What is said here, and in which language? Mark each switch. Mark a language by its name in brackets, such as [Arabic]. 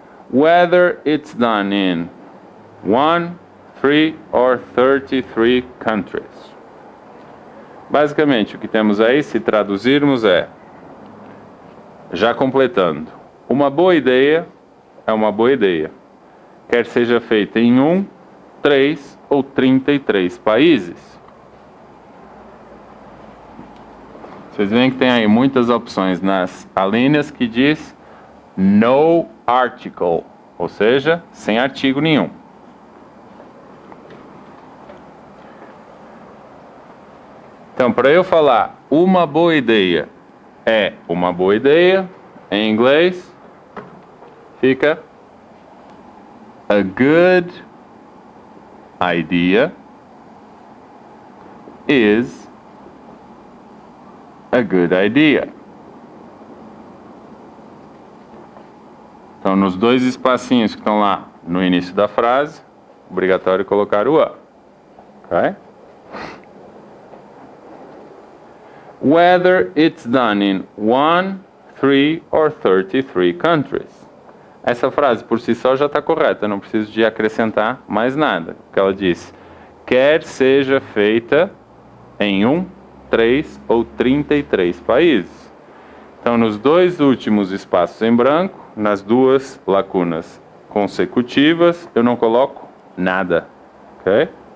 [English] Whether it's done in 1, 3 or 33 countries. [Portuguese] Basicamente, o que temos aí, se traduzirmos, é, já completando, uma boa ideia é uma boa ideia, quer seja feita em 1, 3 ou 33 países. Vocês veem que tem aí muitas opções nas alíneas que diz no article, ou seja, sem artigo nenhum. Então, para eu falar uma boa ideia é uma boa ideia, em inglês, fica [English] a good idea is a good idea. [Portuguese] Então, nos dois espacinhos que estão lá no início da frase, obrigatório colocar o a. Ok? [English] Whether it's done in 1, 3 or 33 countries. [Portuguese] Essa frase por si só já está correta, não preciso de acrescentar mais nada. Porque ela diz, quer seja feita em 1, 3 ou 33 países. Então, nos dois últimos espaços em branco, nas duas lacunas consecutivas, eu não coloco nada. Ok?